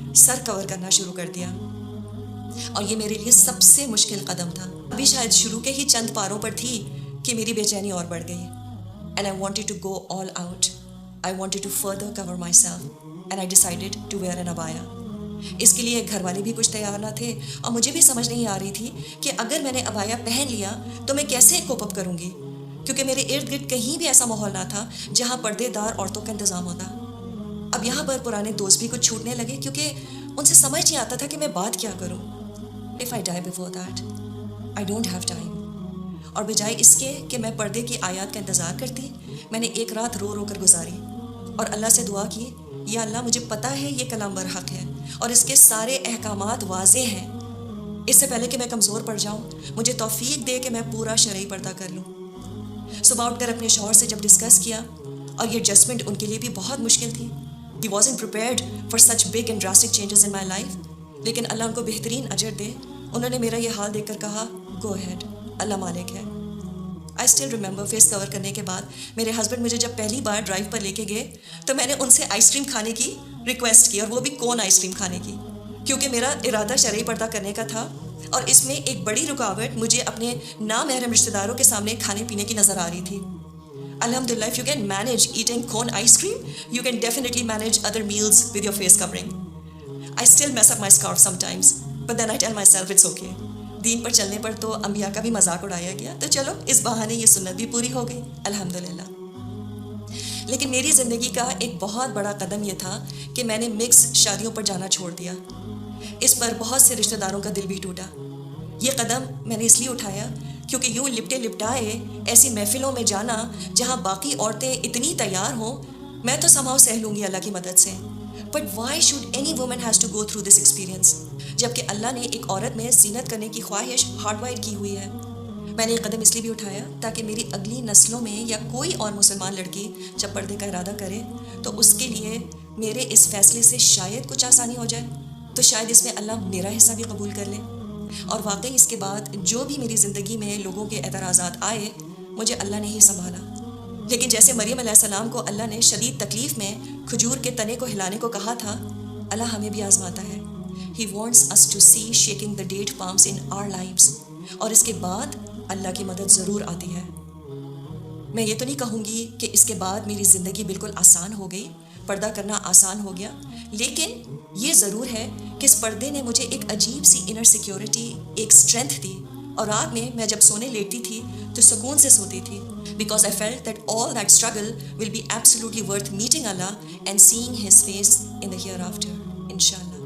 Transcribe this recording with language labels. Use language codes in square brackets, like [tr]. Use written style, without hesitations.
[ur] سر کور کرنا شروع کر دیا، اور یہ میرے لیے سب سے مشکل قدم تھا. ابھی شاید شروع کے ہی چند پاروں پر تھی کہ میری بے چینی اور بڑھ گئی. [en] And I wanted to go all out. I wanted to further cover myself. And I decided to wear an abaya. [ur] اس کے لیے گھر والے بھی کچھ تیار نہ تھے، اور مجھے بھی سمجھ نہیں آ رہی تھی کہ اگر میں نے ابایا پہن لیا تو میں کیسے کوپ اپ کروں گی، کیونکہ میرے ارد گرد کہیں بھی ایسا ماحول نہ تھا جہاں پردے دار عورتوں کا انتظام ہوتا. اب یہاں پر پرانے دوست بھی کچھ چھوٹنے لگے، کیونکہ ان سے سمجھ نہیں آتا تھا کہ میں بات کیا کروں. [en] If I die before that, I don't have time. [ur] اور بجائے اس کے کہ میں پردے کی آیات کا انتظار کرتی، میں نے ایک رات رو رو کر گزاری اور اللہ سے دعا کی، یا اللہ مجھے پتہ ہے یہ کلام برحق ہے اور اس کے سارے احکامات واضح ہیں. اس سے پہلے کہ میں کمزور پڑ جاؤں، مجھے توفیق دے کہ میں پورا شرعی پردہ کر لوں. صبح اٹھ کر اپنے شوہر سے جب ڈسکس کیا، اور یہ ایڈجسٹمنٹ ان کے لیے بھی بہت مشکل تھی. [en] He wasn't prepared for such big and drastic changes in my life. [ur] لیکن اللہ ان کو بہترین اجر دے، انہوں نے میرا یہ حال دیکھ کر کہا، [en] go ahead, [ur] اللہ مالک ہے. [en] I still remember [ur] فیس کور کرنے کے بعد میرے ہسبینڈ مجھے جب پہلی بار ڈرائیو پر لے کے گئے تو میں نے ان سے آئس کریم کھانے کی ریکویسٹ کی، اور وہ بھی کون آئس کریم کھانے کی، کیونکہ میرا ارادہ شرعی پردہ کرنے کا تھا. اور اس میں ایک بڑی رکاوٹ مجھے اپنے نامحرم رشتہ داروں کے سامنے کھانے پینے کی نظر آ رہی تھی. [en] الحمدللہ, if you can manage eating cone ice cream, you can definitely manage other meals with your face covering. I still mess up my scarf sometimes, but then I tell myself it's okay. [ur] دین پر چلنے پر تو انبیاء کا بھی مذاق اڑایا گیا، تو چلو اس بہانے یہ سنت بھی پوری ہو گئی الحمدللہ. لیکن میری زندگی کا ایک بہت بڑا قدم یہ تھا کہ میں نے مکس شادیوں پر جانا چھوڑ دیا. اس پر بہت سے رشتہ داروں کا دل بھی ٹوٹا. یہ قدم میں نے اس لیے اٹھایا کیونکہ یوں لپٹے لپٹائے ایسی محفلوں میں جانا جہاں باقی عورتیں اتنی تیار ہوں، میں تو سمہاؤ سہ لوں گی اللہ کی مدد سے. [en] but why should any woman has to go through this experience, [ur] جبکہ اللہ نے ایک عورت میں زینت کرنے کی خواہش ہارڈ وائر کی ہوئی ہے. میں نے یہ قدم اس لیے بھی اٹھایا تاکہ میری اگلی نسلوں میں یا کوئی اور مسلمان لڑکی جب پردے کا ارادہ کرے تو اس کے لیے میرے اس فیصلے سے شاید کچھ آسانی ہو جائے، تو شاید اس میں اللہ میرا حصہ بھی قبول کر لے. اور واقعی اس کے بعد جو بھی میری زندگی میں لوگوں کے اعتراضات آئے، مجھے اللہ نے ہی سنبھالا. لیکن جیسے مریم علیہ السلام کو اللہ نے شدید تکلیف میں کھجور کے تنے کو ہلانے کو کہا تھا، اللہ ہمیں بھی آزماتا ہے. [en] He wants us to see shaking the date palms in our lives. [ur] اور اس کے بعد اللہ کی مدد ضرور آتی ہے. میں یہ تو نہیں کہوں گی کہ اس کے بعد میری زندگی بالکل آسان ہو گئی، پردہ کرنا آسان ہو گیا، لیکن یہ ضرور ہے کہ اس پردے نے مجھے ایک عجیب سی انر سیکیورٹی، ایک اسٹرینتھ دی. اور رات میں جب سونے لیٹتی تھی تو سکون سے سوتی تھی، [en] because I felt that all that struggle will be absolutely worth meeting Allah and seeing His face in the hereafter, inshallah.